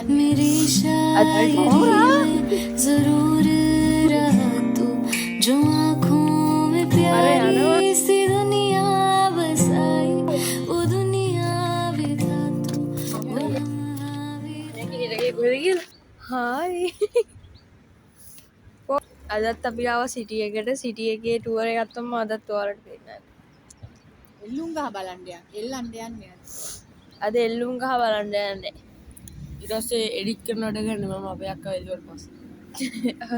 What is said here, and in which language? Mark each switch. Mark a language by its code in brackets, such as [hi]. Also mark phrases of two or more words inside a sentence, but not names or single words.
[hi] मेरी शायरी में जरूर रहा तू जो आँखों में प्यारी सी दुनिया बसाई वो दुनिया भी था तू वो लम्हा भी [si] හායි අදත් අපි ආව සිටි එකට සිටි එකේ ටුවර් එකක් තමයි අදත් ඔයාලට දෙන්න. Nunca balandean, telandean. අද එල්ලුම් ගහ බලන්න යන්නේ. ඊට පස්සේ එඩිට් කරනවට ගන්න මම අපේ අක්කා එල්ලුවට පස්සේ.